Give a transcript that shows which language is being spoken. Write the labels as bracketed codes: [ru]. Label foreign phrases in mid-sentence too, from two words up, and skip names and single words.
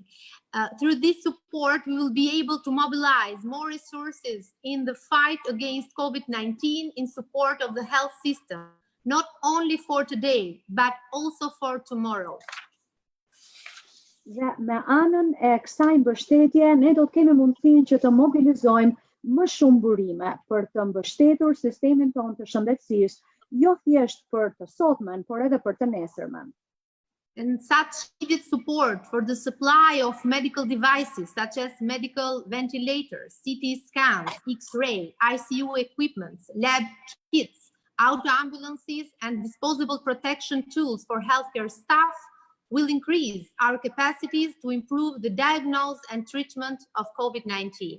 [en] Through this support, we will be able to mobilize more resources in the fight against COVID-19 in support of the health system, not only for today, but also for tomorrow. [sq] Dhe me anën e kësaj mbështetje, ne do të kemi mundësinë që të mobilizojmë më shumë burime për të mbështetur sistemin tonë të shëndetësisë, jo thjesht për të sotmen, por edhe për të nesërmen. [en] And such needed support for the supply of medical devices such as medical ventilators, CT scans, X-ray, ICU equipments, lab kits, auto ambulances, and disposable protection tools for healthcare staff will increase our capacities to improve the diagnosis and treatment of COVID-19.